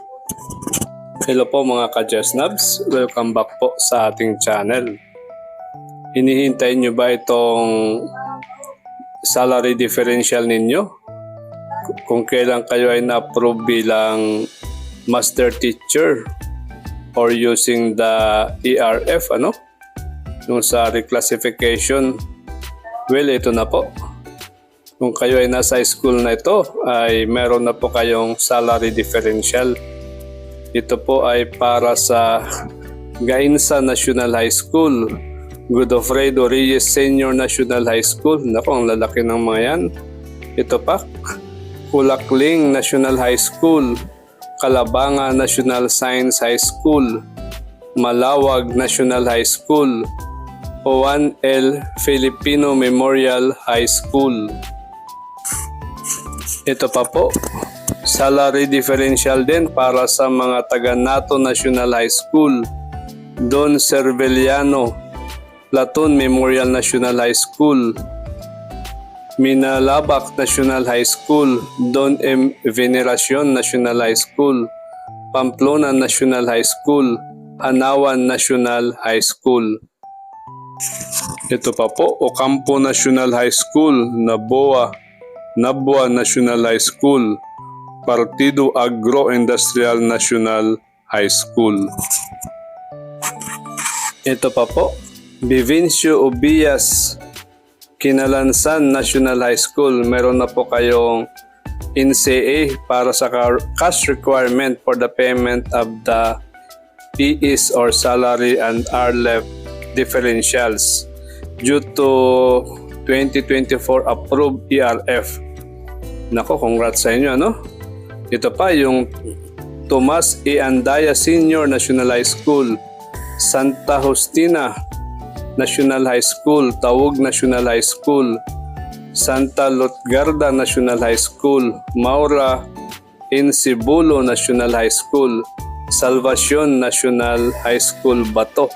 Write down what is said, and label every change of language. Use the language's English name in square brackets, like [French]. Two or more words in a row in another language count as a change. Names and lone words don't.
[Filipino] Hello po mga ka-Jesnabs, [English] welcome back [Filipino] po sa ating channel. Hinihintay nyo ba itong [English] salary differential [Filipino] ninyo? Kung kailan kayo ay na-approve bilang [English] master teacher or using the ERF, [Filipino] yung sa reclassification, well, ito na po. Kung kayo ay nasa school na ito, ay meron na po kayong [English] salary differential. [Filipino] Ito po ay para sa Gainsa National High School, Godofredo Reyes Senior National High School. Naku, ang lalaki ng mga yan. Ito pa, Kulakling National High School, Calabanga National Science High School, Malawag National High School, Juan L. Filipino Memorial High School. Ito pa po, [English] salary differential [Filipino] din para sa mga taga NATO National High School, Don Cerveliano Platon Memorial National High School, Minalabac National High School, Don M. Veneracion National High School, Pamplona National High School, Anawan National High School. Ito pa po, Ocampo National High School, Nabua National High School, Partido Agro-Industrial National High School. Ito pa po, Vivencio Obias Kinalansan National High School. Meron na po kayong NCA para sa [English] cash requirement for the payment of the PEs or salary and RLEF differentials due to 2024 approved ERF. [Filipino] Nako, congrats sa inyo, Ito pa yung Tomas E. Andaya Senior National High School, Santa Justina National High School, Tawug National High School, Santa Lutgarda National High School, Maura Insibulo National High School, Salvacion National High School, Bato.